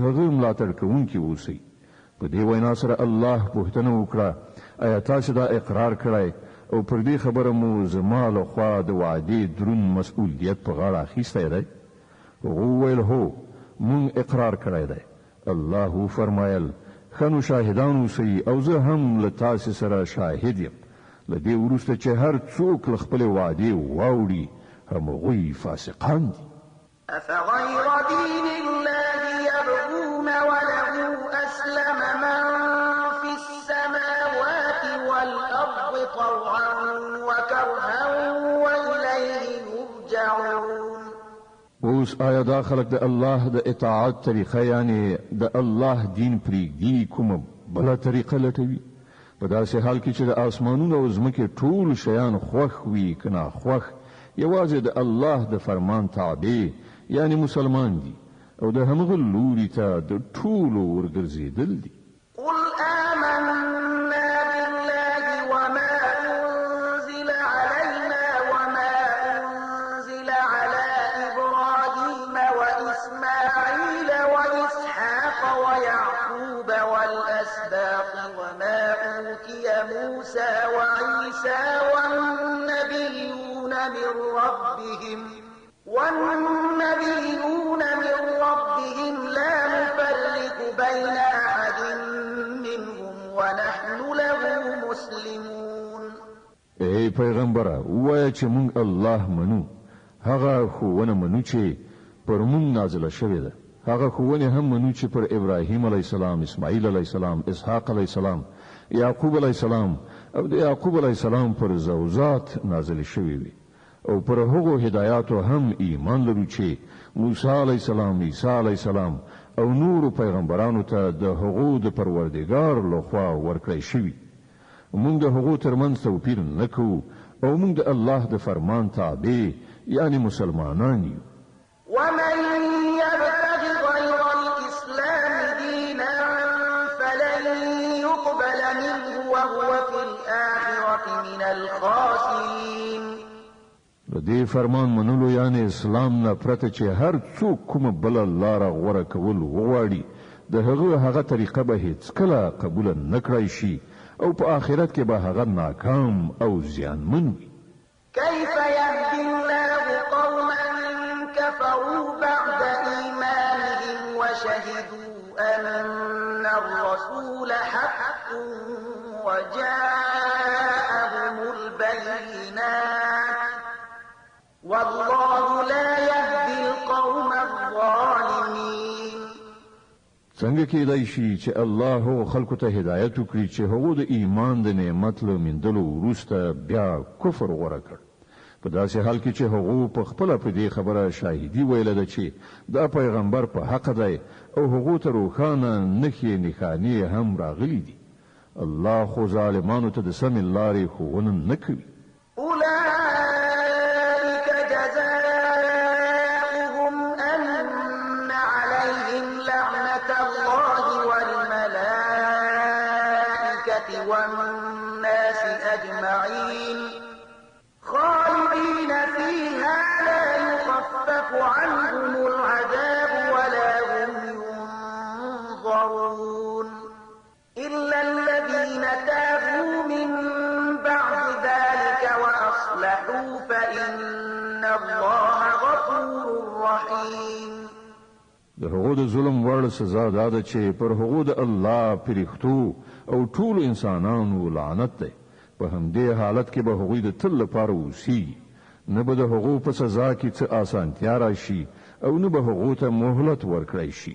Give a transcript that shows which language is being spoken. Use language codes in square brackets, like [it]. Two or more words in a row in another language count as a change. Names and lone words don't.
[ps] هغه ملاتړ کوونکي اوسئ په دې وینا سره الله پوښتنه وکړه آیا تاسو دا اقرار کړئ او پر دې خبره مو زما له خوا د وعدې دروند مسؤلیت په غاړه اخیستی دی هغه وویل هو مونږ اقرار کړی دی الله فرمایل ښه نو شاهدان اوسئ او زه هم له تاسې سره شاهد یم له دې وروسته چې هر څوک له خپلې وعدې واوړي همغوی فاسقان دي [ar] أفغير دين الله يبغون وله أسلم من في السماوات والأرض طوعا وكرها وإليه يرجعون [ps] اوس آیا دا خلق د الله د اطاعت طریقه یعنی د الله دین پریږدي کومه بله طریقه لټوي په داسې حال کې چې د آسمانونو او ځمکې ټول شیان خوښ وي که ناخوښ یوازې د الله د فرمان تابع یعنی مسلمان دي او د همغه لوري ته د ټولو ورګرځېدل دي. [ar] قل آمنا بالله وما أنزل علينا وما أنزل على إبراهيم وإسماعيل وإسحاق ويعقوب والأسباط وما أوتي موسى وعيسى والنبيون من ربهم لا نفرق بين أحد منهم ونحن له مسلمون. [ps] ای پیغمبره وایه چې مونږ الله منو، هغه ښوونه منو چې پر مونږ نازله شوې ده، هغه ښوونې هم منو چې پر ابراهیم [ar] علیه السلام، [ps] اسماعیل [ar] علیه السلام، [ps] اسحاق [ar] علیه السلام، [ps] یعقوب [ar] علیه السلام [ps] او د یعقوب [ar] علیه السلام [ps] پر زوجات نازله شوې وي، او پر هغو هدایاتو هم ایمان لرو چې موسی [ar] علیه السلام، [ps] عیسی [ar] علیه السلام [ps] او نور پیغمبرانو ته د هغو د پروردګار لخوا ورکړی شوي. مونږ د هغو ترمنځ توپیر نه کوو او مونږ د الله د فرمان تابع یعنی مسلمانان یو. [ar] ومن يبتغ غير الإسلام دينا فلن يقبل منه وهو في الآخرة من الخاسرين. [ps] د دې فرمان منلو یعنی اسلام نه پرته چې هر څوک کومه بله لاره غوره کول وغواړي د هغه طریقه به هیڅکله قبوله نه کړی شي او په آخرت کې به هغه ناکام او زیانمن وي. [ar] كيف يهدي الله قوما كفروا بعد إيمانهم وشهدوا أن الرسول حق وجاءهم البينات والله لا يهدي القوم الظالمين. [ps] څنګه کېدای شي چې الله خلکو ته هدایت وکړي چې هغه د ایمان د نعمت له موندلو وروسته بیا کفر غوره کړ، په داسې حال کې چې هغه په خپله په دې خبره شاهدي ویله ده چې دا پیغمبر په حق دی او هغه ته روښانه نښې نښانې هم راغلي دي. الله خو ظالمانو ته د سمې لارې ښوونه نه کوي. [ar] أولئك جزاؤهم أن عليهم لعنة الله والملائكة والناس أجمعين خالدين فيها لا يخفف عنهم العذاب ولا هم ينظرون إلا الذين تابوا من بعد ذلك وأصلحوا فإن الله غفور رحيم. [ps] د هغو د ظلم وړ سزا دا ده چې پر هغو د الله پرښتو او ټول انسانانو لعنت دی. په همدې حالت کې به هغوی د تل لپاره اوسیږي، نه به د هغو په سزا کې څه اسانتیا راشي او نه به هغو ته مهلت ورکړی شي.